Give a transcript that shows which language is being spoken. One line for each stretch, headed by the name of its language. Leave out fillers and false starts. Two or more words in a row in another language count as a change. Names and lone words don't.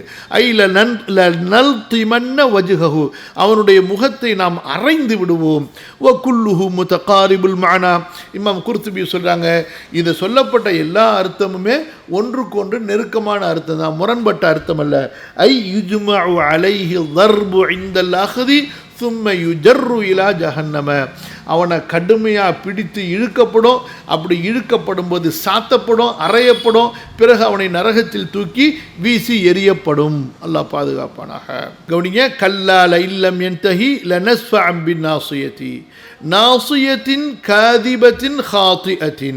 Arabic: أي لنلطمن وجهه,
Tamil: அவனுடைய முகத்தை நாம் அறைந்து விடுவோம்.
Arabic: وكله متقارب المعنى.
Tamil: இமாம் குர்துபி சொல்றாங்க, இது சொல்லப்பட்ட எல்லா அர்த்தமுமே ஒன்றுக்கொன்று நெருக்கமான அர்த்தம் தான், முரண்பட்ட அர்த்தம் அல்ல.
Arabic: أي يجمع عليه ضرب عند الأخذ ثم يجر إلى جهنم,
Tamil: அவனை கடுமையாக பிடித்து இழுக்கப்படும். அப்படி இழுக்கப்படும் போது சாத்தப்படும், அறையப்படும், பிறகு அவனை நரகத்தில் தூக்கி வீசி எறியப்படும். அல்லாஹ் பாதுகாப்பானாக.
Arabic: கவனிங்க, كلا لئن لم ينته لنسفعا بالناصية ناصية كاذبة خاطئة.